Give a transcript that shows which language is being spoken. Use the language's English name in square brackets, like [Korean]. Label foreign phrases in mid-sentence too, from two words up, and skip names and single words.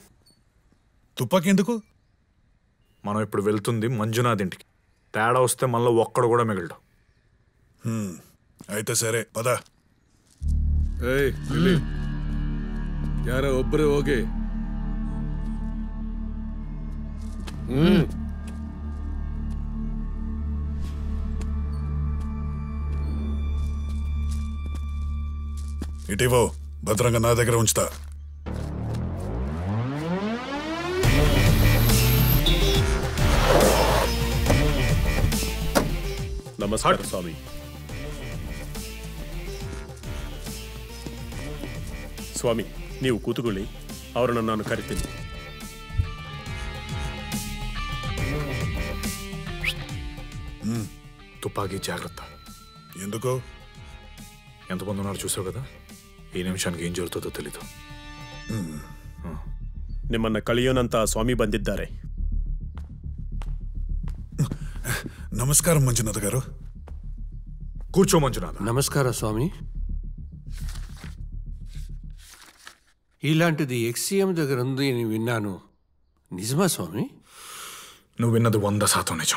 [Telugu] తుపాకీ ఎందుకు? మనం ఇప్పుడు వెళ్తుంది మంజునాథ్ ఇంటికి. తేడా వస్తే మనలో ఒక్కడు కూడా మిగలడు. అయితే సరే పద. [Kannada] ಯಾರೋ ಒಬ್ಬರೇ ಹೋಗಿ. [Telugu] ఇటీవో భద్రంగా నా దగ్గర ఉంచుతా. నమస్కారం స్వామి. [Kannada] ಸ್ವಾಮಿ, ನೀವು ಕೂತುಕೊಳ್ಳಿ, ಅವರನ್ನು ನಾನು ಕರಿತೀನಿ. [Telugu] తుపాకీ జాగ్రత్త. ఎందుకు? ఎంతమంది ఉన్నారు చూసావు కదా, ఈ నిమిషానికి ఏం జరుగుతుందో తెలీదు. [Kannada] ನಿಮ್ಮನ್ನ ಕಳಿಯೋನಂತ ಸ್ವಾಮಿ ಬಂದಿದ್ದಾರೆ. [Telugu] నమస్కారం మంజునాథ్ గారు. కూర్చో మంజునాథ్. నమస్కార స్వామి. ఇలాంటిది ఎక్స్సీఎం దగ్గర ఉంది అని విన్నాను, నిజమా స్వామి? నువ్వు విన్నది 100% నిజం.